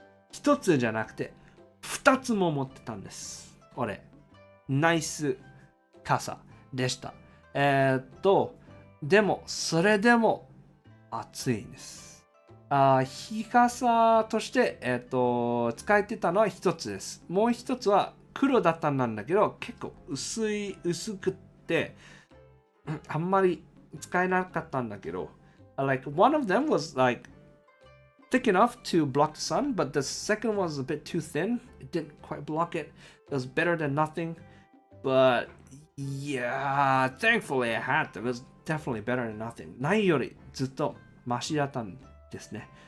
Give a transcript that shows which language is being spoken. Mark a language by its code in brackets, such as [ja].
[ja] 一つじゃなくて、2つも持ってたんです。俺、ナイス傘でした。でも、それでも暑いんです。日傘として、使えてたのは一つです。もう一つは黒だったんだけど、結構薄くって、あんまり使えなかったんだけど、 [en] like one of them was like thick enough to block the sun, but the second was a bit too thin. It didn't quite block it. It was better than nothing. But yeah, thankfully I had them. It was definitely better than nothing. [ja] ないよりずっとマシだったんですね。